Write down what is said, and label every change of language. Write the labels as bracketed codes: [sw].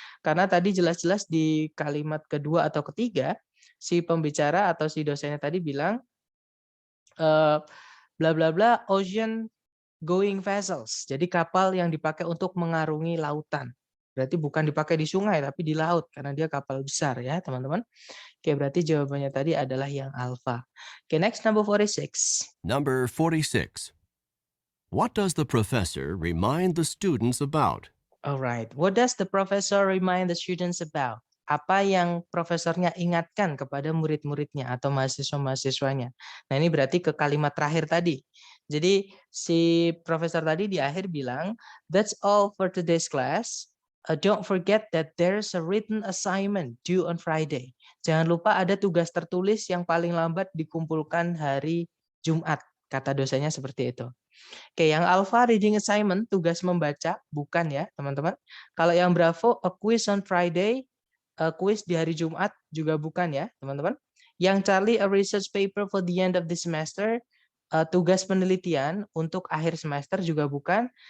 [id] Karena tadi jelas-jelas di kalimat kedua atau ketiga si pembicara atau si dosennya tadi bilang bla bla bla ocean going vessels. Jadi kapal yang dipakai untuk mengarungi lautan. Berarti bukan dipakai di sungai, tapi di laut, karena dia kapal besar ya, teman-teman. Oke, berarti jawabannya tadi adalah yang alpha. [en] Oke, next number 46. Number 46. What does the professor remind the students about? Alright, what does the professor remind the students about? [id] Apa yang profesornya ingatkan kepada murid-muridnya atau mahasiswa-mahasiswanya. Nah, ini berarti ke kalimat terakhir tadi. Jadi si profesor tadi di akhir bilang, [en] that's all for today's class. Don't forget that there's a written assignment due on Friday. [id] Jangan lupa ada tugas tertulis yang paling lambat dikumpulkan hari Jumat. Kata dosennya seperti itu. Oke, yang alpha reading assignment, tugas membaca, bukan ya teman-teman. Kalau yang bravo, [en] a quiz on Friday, [id] quiz di hari Jumat, juga bukan ya teman-teman. Yang Charlie, [en] a research paper for the end of the semester, [id] tugas penelitian untuk akhir semester, juga bukan.